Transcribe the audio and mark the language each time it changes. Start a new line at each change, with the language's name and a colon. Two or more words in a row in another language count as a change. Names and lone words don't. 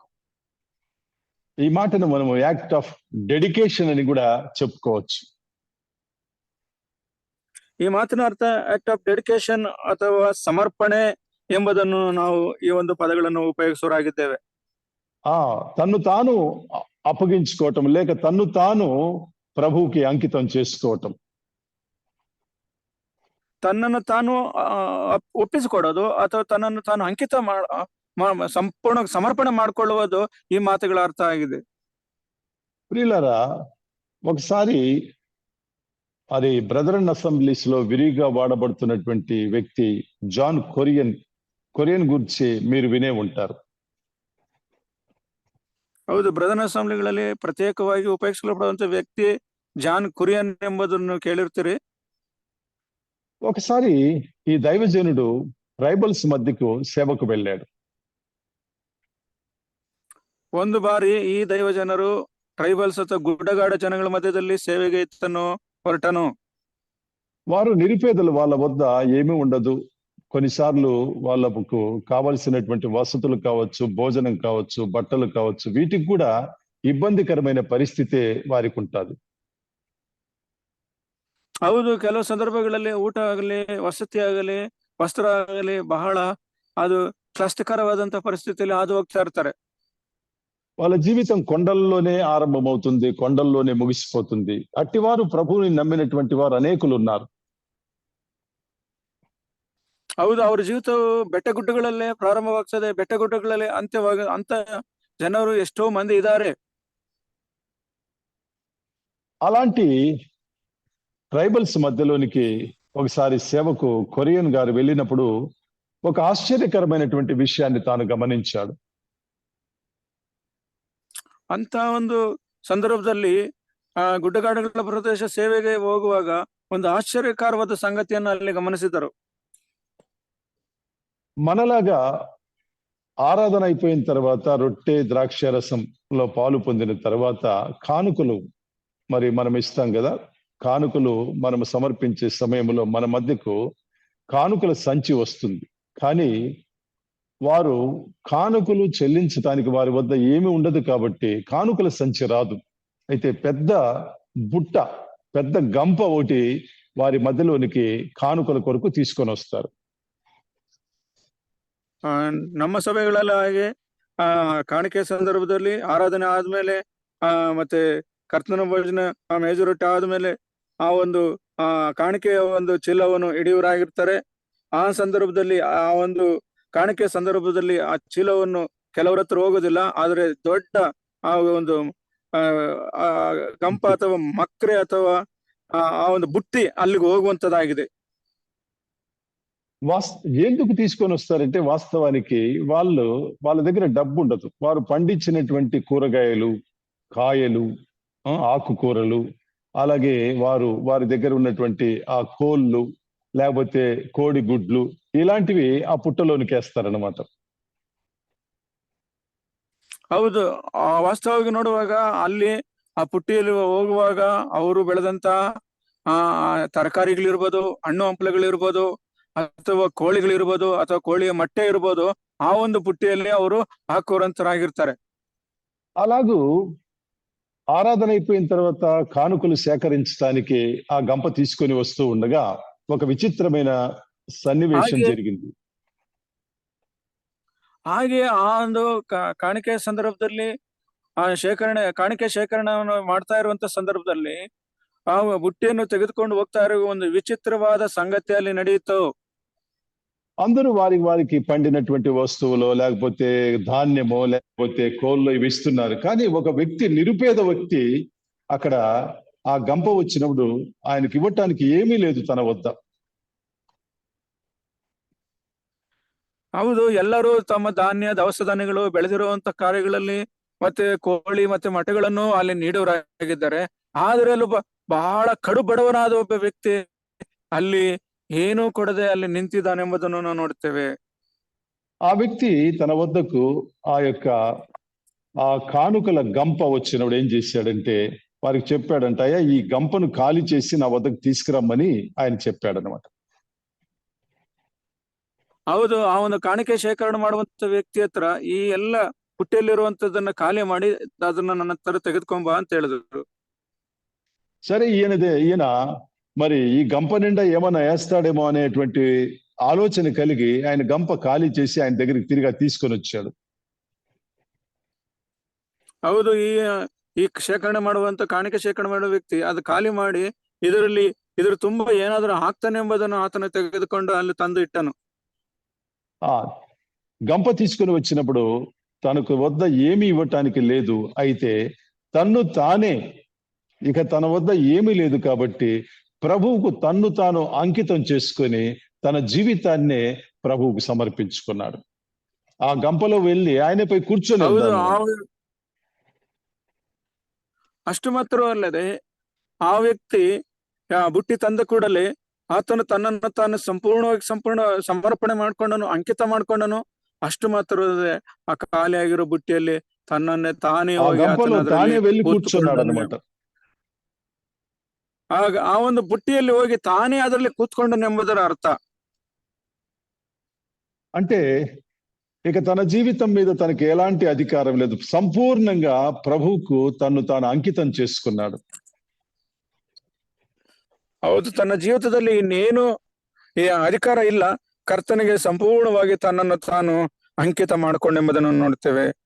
Telugu: ఈ మాటను మనము
English: act of dedication
Telugu: అని కూడా చెప్పుకోవచ్చు.
Kannada: ಈ ಮಾತಿನ ಅರ್ಥ
English: act of dedication
Kannada: ಅಥವಾ ಸಮರ್ಪಣೆ ಎಂಬುದನ್ನು ನಾವು ಈ ಒಂದು ಪದಗಳನ್ನು ಉಪಯೋಗಿಸುವರಾಗಿದ್ದೇವೆ.
Telugu: తన్ను తాను అప్పగించుకోవటం లేక తన్ను తాను ప్రభువుకి అంకితం చేసుకోవటం.
Kannada: ತನ್ನನ್ನು ತಾನು ಒಪ್ಪಿಸಿಕೊಡೋದು ಅಥವಾ ತನ್ನನ್ನು ತಾನು ಅಂಕಿತ ಸಂಪೂರ್ಣ ಸಮರ್ಪಣೆ ಮಾಡಿಕೊಳ್ಳುವುದು ಈ ಮಾತುಗಳ ಅರ್ಥ ಆಗಿದೆ.
Telugu: ప్రియులారా, ఒకసారి అది బ్రదరన్ అసెంబ్లీస్ లో విరిగా వాడబడుతున్నటువంటి వ్యక్తి జాన్ కొరియన్ గురించి మీరు వినే ఉంటారు.
Kannada: ಹೌದು, ಬ್ರದರ್ನ್ ಅಸೆಂಬ್ಲಿಗಳಲ್ಲಿ ಪ್ರತ್ಯೇಕವಾಗಿ ಉಪಯೋಗಿಸಲ್ಪಡುವಂತ ವ್ಯಕ್ತಿ ಜಾನ್ ಕುರಿಯನ್ ಎಂಬುದನ್ನು ಕೇಳಿರ್ತೀರಿ.
Telugu: ఒకసారి ఈ దైవజనుడు ట్రైబల్స్ మధ్యకు సేవకు వెళ్ళాడు.
Kannada: ಒಂದು ಬಾರಿ ಈ ದೈವಜನರು ಟ್ರೈಬಲ್ಸ್ ಅಥವಾ ಗುಡ್ಡಗಾಡ ಜನಗಳ ಮಧ್ಯದಲ್ಲಿ ಸೇವೆಗೆ ಹೊರಟನು.
Telugu: వారు నిరుపేదలు, వాళ్ళ వద్ద ఏమీ ఉండదు. కొన్నిసార్లు వాళ్ళకు కావలసినటువంటి వసతులు కావచ్చు, భోజనం కావచ్చు, బట్టలు కావచ్చు, వీటికి కూడా ఇబ్బందికరమైన పరిస్థితే వారికి ఉంటుంది.
Kannada: ಹೌದು, ಕೆಲವು ಸಂದರ್ಭಗಳಲ್ಲಿ ಊಟ ಆಗಲಿ, ವಸತಿ ಆಗಲಿ, ವಸ್ತ್ರ ಆಗಲಿ ಬಹಳ ಅದು ಕಷ್ಟಕರವಾದಂತ ಪರಿಸ್ಥಿತಿಯಲ್ಲಿ ಹಾದು ಹೋಗ್ತಾ ಇರ್ತಾರೆ.
Telugu: వాళ్ళ జీవితం కొండల్లోనే ఆరంభమవుతుంది, కొండల్లోనే ముగిసిపోతుంది. అట్టివారు ప్రభువుని నమ్మినటువంటి వారు అనేకులు ఉన్నారు.
Kannada: ಹೌದು, ಅವ್ರ ಜೀವಿತವು ಬೆಟ್ಟಗುಡ್ಡಗಳಲ್ಲೇ ಪ್ರಾರಂಭವಾಗ್ತದೆ, ಬೆಟ್ಟಗುಡ್ಡಗಳಲ್ಲೇ ಅಂತ ಜನರು ಎಷ್ಟೋ ಮಂದಿ ಇದ್ದಾರೆ.
Telugu: అలాంటి ట్రైబల్స్ మధ్యలోనికి ఒకసారి సేవకు కొరియన్ గారు వెళ్ళినప్పుడు ఒక ఆశ్చర్యకరమైనటువంటి విషయాన్ని తాను గమనించాడు.
Kannada: ಅಂತ ಒಂದು ಸಂದರ್ಭದಲ್ಲಿ ಗುಡ್ಡಗಾಡುಗಳ ಪ್ರದೇಶ ಸೇವೆಗೆ ಹೋಗುವಾಗ ಒಂದು ಆಶ್ಚರ್ಯಕರವಾದ ಸಂಗತಿಯನ್ನು ಅಲ್ಲಿ ಗಮನಿಸಿದರು.
Telugu: మనలాగా ఆరాధన అయిపోయిన తర్వాత రొట్టె ద్రాక్ష రసంలో పాలు పొందిన తర్వాత కానుకలు మరి మనం ఇస్తాం కదా. కానుకలు మనం సమర్పించే సమయంలో మన మధ్యకు కానుకల సంచి వస్తుంది. కానీ వారు కానుకలు చెల్లించడానికి వారి వద్ద ఏమీ ఉండదు కాబట్టి కానుకల సంచి రాదు. అయితే పెద్ద బుట్ట, పెద్ద గంప ఒకటి వారి మధ్యలోనికి కానుకల కొరకు తీసుకొని వస్తారు.
Kannada: ನಮ್ಮ ಸಭೆಗಳಲ್ಲಿ ಹಾಗೆ ಕಾಣಿಕೆ ಸಂದರ್ಭದಲ್ಲಿ ಆರಾಧನೆ ಆದ್ಮೇಲೆ ಮತ್ತೆ ಕರ್ತನ ಭೋಜನ ಮೇಜುರೊಟ್ಟೆ ಆದ್ಮೇಲೆ ಆ ಒಂದು ಕಾಣಿಕೆಯ ಒಂದು ಚೀಲವನ್ನು ಹಿಡಿಯುವರಾಗಿರ್ತಾರೆ. ಆ ಸಂದರ್ಭದಲ್ಲಿ ಆ ಒಂದು ಕಾಣಿಕೆ ಸಂದರ್ಭದಲ್ಲಿ ಆ ಚೀಲವನ್ನು ಕೆಲವರ ಹತ್ರ ಹೋಗೋದಿಲ್ಲ, ಆದ್ರೆ ದೊಡ್ಡ ಆ ಒಂದು ಗಂಪ ಅಥವಾ ಮಕ್ರೆ ಅಥವಾ ಆ ಒಂದು ಬುಟ್ಟಿ ಅಲ್ಲಿಗೆ ಹೋಗುವಂತದ್ದಾಗಿದೆ.
Telugu: ఎందుకు తీసుకొని వస్తారంటే వాస్తవానికి వాళ్ళ దగ్గర డబ్బు ఉండదు. వారు పండించినటువంటి కూరగాయలు, కాయలు, ఆకుకూరలు, అలాగే వారి దగ్గర ఉన్నటువంటి ఆ కోళ్ళు లేకపోతే కోడి గుడ్లు ఇలాంటివి ఆ పుట్టలోనికి వేస్తారనమాట.
Kannada: ಹೌದು, ವಾಸ್ತವವಾಗಿ ನೋಡುವಾಗ ಅಲ್ಲಿ ಆ ಪುಟ್ಟಿಯಲ್ಲಿ ಹೋಗುವಾಗ ಅವರು ಬೆಳೆದಂತ ತರಕಾರಿಗಳಿರ್ಬೋದು, ಹಣ್ಣು ಹಂಪಲುಗಳಿರ್ಬೋದು, ಅಥವಾ ಕೋಳಿಗಳಿರ್ಬೋದು, ಅಥವಾ ಕೋಳಿಯ ಮೊಟ್ಟೆ ಇರ್ಬೋದು, ಆ ಒಂದು ಪುಟ್ಟಿಯಲ್ಲಿ ಅವರು ಹಾಕುವಂತರಾಗಿರ್ತಾರೆ.
Telugu: అలాగూ ఆరాధన అయిపోయిన తర్వాత కానుకలు సేకరించడానికి ఆ గంప తీసుకొని వస్తూ ఉండగా ఒక విచిత్రమైన సన్నివేశం జరిగింది.
Kannada: ಹಾಗೆ ಆ ಒಂದು ಕಾಣಿಕೆ ಸಂದರ್ಭದಲ್ಲಿ ಕಾಣಿಕೆ ಶೇಖರಣೆಯನ್ನು ಮಾಡ್ತಾ ಇರುವಂತ ಸಂದರ್ಭದಲ್ಲಿ ಆ ಬುಟ್ಟಿಯನ್ನು ತೆಗೆದುಕೊಂಡು ಹೋಗ್ತಾ ಇರುವ ಒಂದು ವಿಚಿತ್ರವಾದ ಸಂಗತಿ ಅಲ್ಲಿ ನಡೆಯಿತು.
Telugu: అందరూ వారికి పండినటువంటి వస్తువులో, లేకపోతే ధాన్యమో, లేకపోతే కోళ్ళు ఇవి ఇస్తున్నారు. కానీ ఒక వ్యక్తి, నిరుపేద వ్యక్తి అక్కడ ఆ గంప వచ్చినప్పుడు ఆయనకి ఇవ్వటానికి ఏమీ లేదు తన వద్ద.
Kannada: ಹೌದು, ಎಲ್ಲರೂ ತಮ್ಮ ಧಾನ್ಯ ದವಸ ಧಾನ್ಯಗಳು ಬೆಳೆದಿರುವಂತ ಕಾರ್ಯಗಳಲ್ಲಿ ಮತ್ತೆ ಕೋಳಿ ಮತ್ತೆ ಮೊಟ್ಟೆಗಳನ್ನು ಅಲ್ಲಿ ನೀಡುವರಾಗಿದ್ದಾರೆ. ಆದ್ರೆ ಅಲ್ಲಿ ಬಹಳ ಕಡು ಬಡವನಾದ ಒಬ್ಬ ವ್ಯಕ್ತಿ ಅಲ್ಲಿ ಏನೂ ಕೊಡದೆ ಅಲ್ಲಿ ನಿಂತಿದ್ದಾನೆಂಬುದನ್ನು ನಾವು ನೋಡ್ತೇವೆ.
Telugu: ఆ వ్యక్తి తన వద్దకు ఆ కానుకల గంప వచ్చినప్పుడు ఏం చేశాడంటే వారికి చెప్పాడంట, అయ్యా ఈ గంపను ఖాళీ చేసి నా వద్దకు తీసుకురమ్మని ఆయన చెప్పాడనమాట.
Kannada: ಹೌದು, ಆ ಒಂದು ಕಾಣಿಕೆ ಶೇಖರಣೆ ಮಾಡುವಂತ ವ್ಯಕ್ತಿ ಹತ್ರ ಈ ಎಲ್ಲ ಪುಟ್ಟಿಯಲ್ಲಿರುವಂತದನ್ನ ಖಾಲಿ ಮಾಡಿ ಅದನ್ನ ನನ್ನ ಹತ್ರ ತೆಗೆದುಕೊಂಬ ಅಂತ ಹೇಳಿದ್ರು.
Telugu: సరే ఈయన మరి ఈ గంప నిండా ఏమన్నా వేస్తాడేమో అనేటువంటి ఆలోచన కలిగి ఆయన గంప ఖాళీ చేసి ఆయన దగ్గరికి తిరిగి తీసుకొని వచ్చాడు.
Kannada: ಹೌದು, ಈ ಶೇಖರಣೆ ಮಾಡುವಂತ ಕಾಣಿಕೆ ಶೇಖರಣೆ ಮಾಡುವ ವ್ಯಕ್ತಿ ಅದು ಖಾಲಿ ಮಾಡಿ ಇದ್ರ ತುಂಬಾ ಏನಾದ್ರೂ ಹಾಕ್ತಾನೆ ಎಂಬುದನ್ನು ಆತನ ತೆಗೆದುಕೊಂಡು ಅಲ್ಲಿ ತಂದು ಇಟ್ಟನು.
Telugu: ఆ గంప తీసుకుని వచ్చినప్పుడు తనకు వద్ద ఏమీ ఇవ్వటానికి లేదు. అయితే తన వద్ద ఏమీ లేదు కాబట్టి ప్రభువుకు తన్ను తాను అంకితం చేసుకొని తన జీవితాన్నే ప్రభువుకు సమర్పించుకున్నాడు. ఆ గంపలో వెళ్ళి ఆయనపై కూర్చొని
Kannada: ಅಷ್ಟು ಮಾತ್ರವಲ್ಲದೆ ಆ ವ್ಯಕ್ತಿ ಬುಟ್ಟಿ ತಂದ ಕೂಡಲೇ ಆತನು ತನ್ನನ್ನು ತಾನು ಸಂಪೂರ್ಣ ಸಮರ್ಪಣೆ ಮಾಡ್ಕೊಂಡನು, ಅಂಕಿತ ಮಾಡ್ಕೊಂಡನು. ಅಷ್ಟು ಮಾತ್ರವಲ್ಲದೆ ಆ ಖಾಲಿಯಾಗಿರೋ ಬುಟ್ಟಿಯಲ್ಲಿ ತನ್ನನ್ನೇ ತಾನೇ
Telugu: వెళ్ళి కూర్చున్నాడు అన్నమాట.
Kannada: ಆಗ ಆ ಒಂದು ಬುಟ್ಟಿಯಲ್ಲಿ ಹೋಗಿ ತಾನೇ ಅದರಲ್ಲಿ ಕೂತ್ಕೊಂಡನೆಂಬುದರ ಅರ್ಥ.
Telugu: అంటే ఇక తన జీవితం మీద తనకి ఎలాంటి అధికారం లేదు, సంపూర్ణంగా ప్రభువుకు తన్ను తాను అంకితం చేసుకున్నాడు.
Kannada: ಹೌದು, ತನ್ನ ಜೀವಿತದಲ್ಲಿ ಇನ್ನೇನು ಈ ಅಧಿಕಾರ ಇಲ್ಲ, ಕರ್ತನಿಗೆ ಸಂಪೂರ್ಣವಾಗಿ ತನ್ನನ್ನು ತಾನು ಅಂಕಿತ ಮಾಡಿಕೊಂಡೆಂಬುದನ್ನು ನೋಡ್ತೇವೆ.